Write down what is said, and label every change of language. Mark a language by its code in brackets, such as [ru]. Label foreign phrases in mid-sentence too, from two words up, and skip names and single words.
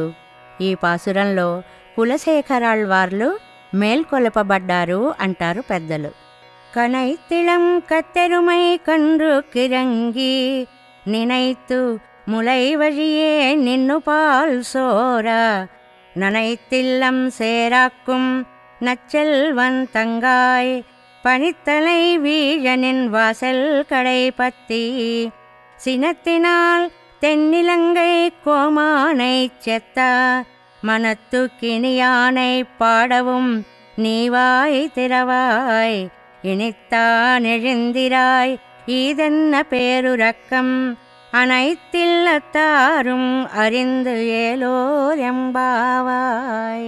[te] ఈ పాసురంలో కులశేఖరాళ్వార్లు మేల్కొలపబడ్డారు అంటారు పెద్దలు. [ta] கனைத்திளம் கற்றெருமை கன்று கிரங்கி நினைத்து முலை వழியே நின்று பால் సోర நனைத்தில்லம் சேராக்கும் நச்செல்வன் தங்காய் பனித்தலை வீழனின் வாசல் கடை பத்தி சினத்தினால் தென்னிலங்கை கோமானைச் செத்த மனத்து கிணியானை பாடவும் நீவாய் திறவாய் இனித்தான் எழுந்திராய் ஈதென்ன பேருரக்கம் அனைத்தில்லத்தாரும் அறிந்து ஏலோர் எம்பாவாய்.